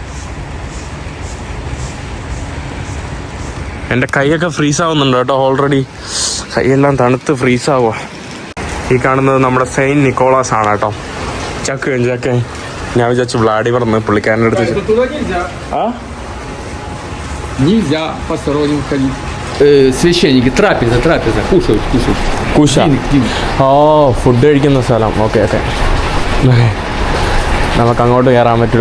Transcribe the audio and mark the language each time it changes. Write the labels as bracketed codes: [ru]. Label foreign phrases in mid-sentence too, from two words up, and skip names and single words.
[ml] എൻ്റെ കൈയൊക്കെ ഫ്രീസാവുന്നുണ്ട് കേട്ടോ. ഓൾറെഡി കൈയെല്ലാം തണുത്ത് ഫ്രീസാവുക. ഈ കാണുന്നത് നമ്മുടെ സെയിൻറ്റ് നിക്കോളാസ് ആണ് കേട്ടോ. ചക്ക ഞാൻ വിചാരിച്ചു വ്ളാഡിമർ എന്ന് പുള്ളിക്കാരൻ്റെ അടുത്ത്. ആ [ru] Нельзя посторонним ходить. Священники, трапеза, кушают. [ml] കുശ. ഓ, ഫുഡ് കഴിക്കുന്ന സ്ഥലം. ഓക്കെ. നമുക്ക് അങ്ങോട്ട് കയറാൻ പറ്റില്ല.